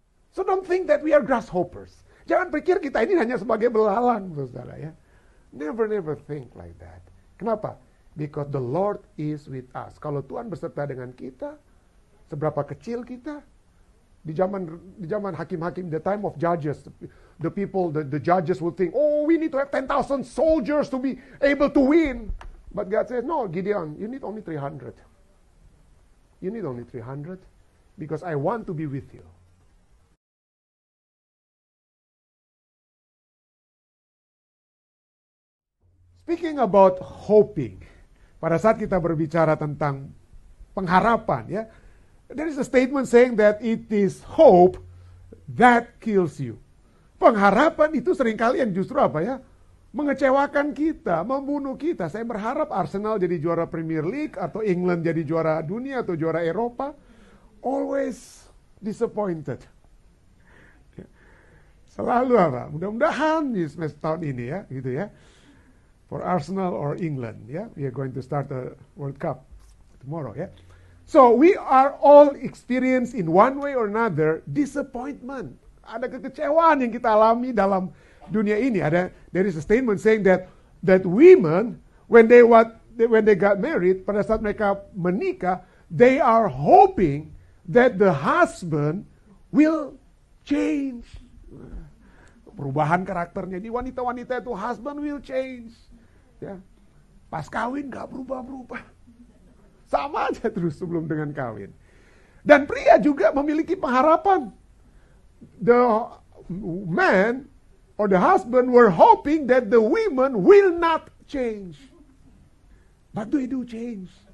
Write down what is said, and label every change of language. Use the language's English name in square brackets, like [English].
[English] So don't think that we are grasshoppers. [Indonesian] Jangan pikir kita ini hanya sebagai belalang, saudara ya. [English] Never think like that. [Indonesian] Kenapa? [English] Because the Lord is with us. [Indonesian] Kalau Tuhan beserta dengan kita, seberapa kecil kita, di zaman hakim-hakim, [English] the time of judges, the judges will think, oh, we need to have 10,000 soldiers to be able to win. But God says, no, Gideon, you need only 300. You need only 300 because I want to be with you. Speaking about hoping, [Indonesian] pada saat kita berbicara tentang pengharapan, ya, [English] there is a statement saying that it is hope that kills you. [Indonesian] Pengharapan itu seringkali yang justru apa ya? Mengecewakan kita, membunuh kita. Saya berharap Arsenal jadi juara Premier League atau England jadi juara dunia atau juara Eropa. [English] Always disappointed. [Indonesian] Selalu apa? Mudah-mudahan di semester tahun ini ya, gitu ya. [English] For Arsenal or England, yeah, we are going to start the World Cup tomorrow, yeah. So we are all experienced in one way or another disappointment. [Indonesian] Ada kekecewaan yang kita alami dalam dunia ini. [English] There is a statement saying that women when they got married, [Indonesian] pada saat mereka menikah, [English] they are hoping that the husband will change. [Indonesian] Perubahan karakternya di wanita-wanita itu, [English] husband will change. [Indonesian] Ya, pas kawin gak berubah-berubah. Sama aja terus sebelum dengan kawin. Dan pria juga memiliki pengharapan. [English] The man or the husband were hoping that the women will not change. But they do change.